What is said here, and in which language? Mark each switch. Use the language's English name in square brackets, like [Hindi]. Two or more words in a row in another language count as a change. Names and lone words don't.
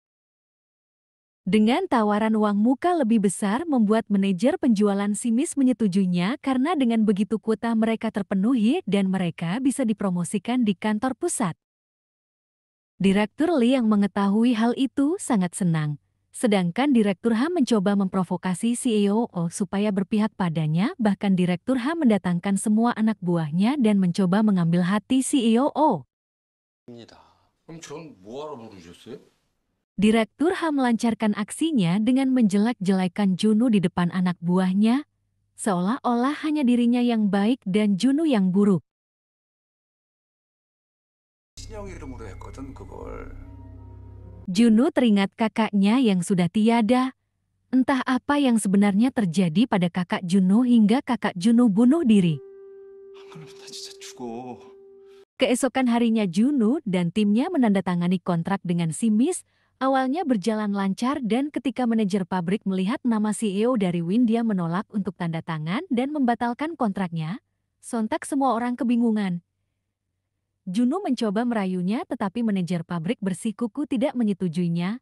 [Indonesian] Dengan tawaran uang muka lebih besar membuat manajer penjualan Simis menyetujuinya karena dengan begitu kuota mereka terpenuhi dan mereka bisa dipromosikan di kantor pusat. Direktur Lee yang mengetahui hal itu sangat senang. Sedangkan Direktur H mencoba memprovokasi CEO supaya berpihak padanya, bahkan Direktur H mendatangkan semua anak buahnya dan mencoba mengambil hati CEO. [Korean] 입니다. 그럼 전 뭐하러 부르셨어요? [Indonesian] Direktur H melancarkan aksinya dengan menjelek-jelekan Juno di depan anak buahnya, seolah-olah hanya dirinya yang baik dan Juno yang buruk. [Korean] 신영 이름으로 했거든 그걸. [Indonesian] Juno teringat kakaknya yang sudah tiada. Entah apa yang sebenarnya terjadi pada kakak Juno hingga kakak Juno bunuh diri. [Korean] 안 그러면 나 진짜 죽어. [Indonesian] Keesokan harinya Juno dan timnya menandatangani kontrak dengan Simis. Awalnya berjalan lancar dan ketika manajer pabrik melihat nama CEO dari Win, dia menolak untuk tanda tangan dan membatalkan kontraknya. Sontak semua orang kebingungan. Juno mencoba merayunya tetapi manajer pabrik bersikuku tidak menyetujuinya.